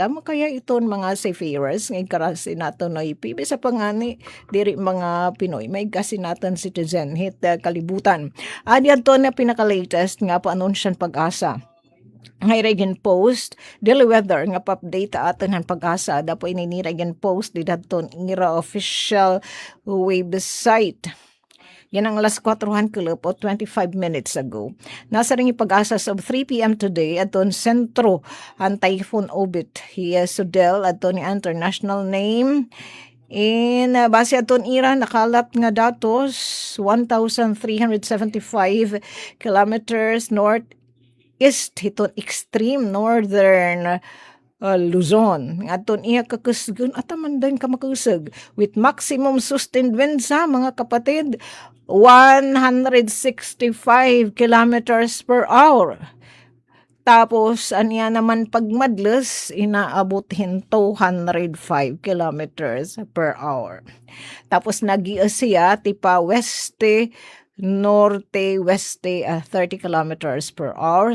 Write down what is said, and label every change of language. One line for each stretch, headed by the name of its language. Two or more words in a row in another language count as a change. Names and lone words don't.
Waray: Damo kaya iton mga seafarers ngay karasi naton no ipibi sa pangani diri mga Pinoy may kasi naton citizen hit kalibutan. Adyan to na pinaka-latest nga pa-anunsyan Pag-asa. Ngay Reagan Post,
English: daily weather
Waray: nga pa-update aton han Pag-asa dapo ini Reagan Post didadton ira
English: official website.
Waray: Yan ang alas 4 kilop o
English: 25 minutes ago.
Waray: Nasa ring Pag-asa sa 3 p.m. today aton sentro ang Typhoon Ubit. Hiya Sudel aton ni
English: international name.
Waray: In base aton ira nakalat nga datos 1,375
English: kilometers northeast
Waray: hiton
English: extreme northern
Waray: Luzon. Aton iya kakusgon ataman din ka makusog
English: with maximum sustained winds
Waray: sa mga kapatid 165
English: kilometers per hour.
Waray: Tapos aniya naman pagmadles inaabot hin 205
English: kilometers per hour.
Waray: Tapos nag-iya siya tipa weste norte-weste 30
English: kilometers per hour.